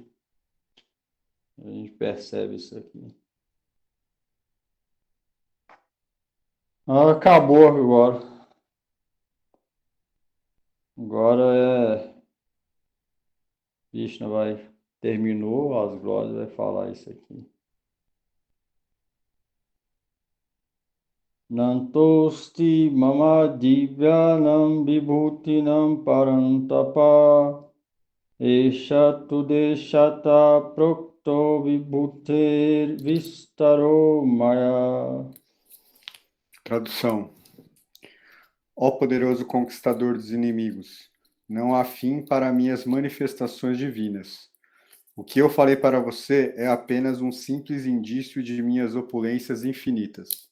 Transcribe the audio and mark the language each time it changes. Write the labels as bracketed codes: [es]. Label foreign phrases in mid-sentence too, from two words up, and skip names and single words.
[pt] A gente percebe isso aqui. Acabou agora. Agora Krishna terminou as glórias, vai falar isso aqui. [sa] नान्तोस्ति मम दिव्यानां विभूतीनां परन्तप एष तुदेशत प्रोक्तो विभूतिर् विस्तरो मया. [pt] Tradução. Ó poderoso conquistador dos inimigos, não há fim para minhas manifestações divinas. O que eu falei para você é apenas um simples indício de minhas opulências infinitas.